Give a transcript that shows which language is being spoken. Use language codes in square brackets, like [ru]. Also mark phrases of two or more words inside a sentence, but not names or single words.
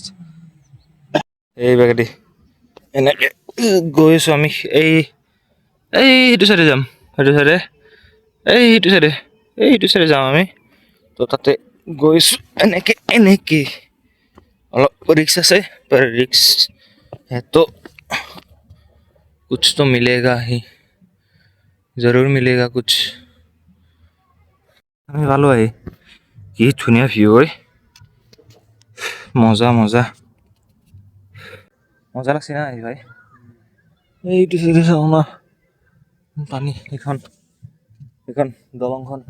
[as] এই বেগেদি এনেকৈ গৈ আছোঁ আমি, এই সেইটো চাইডে যাম, সেইটো চাইডে যাম আমি। তো তাতে গৈছোঁ এনেকৈ অলপ ৰিক্স আছে, [hi] पर रिक्स है तो कुछ तो मिलेगा ही, जरूर मिलेगा कुछ। [as] আমি পালো আহি, কি ধুনীয়া ভিউ হয়, মজা মজা মজা লাগছে না আহি ভাই। এইটো চাইডে চাওঁ না পানী, এইখন দলংখন।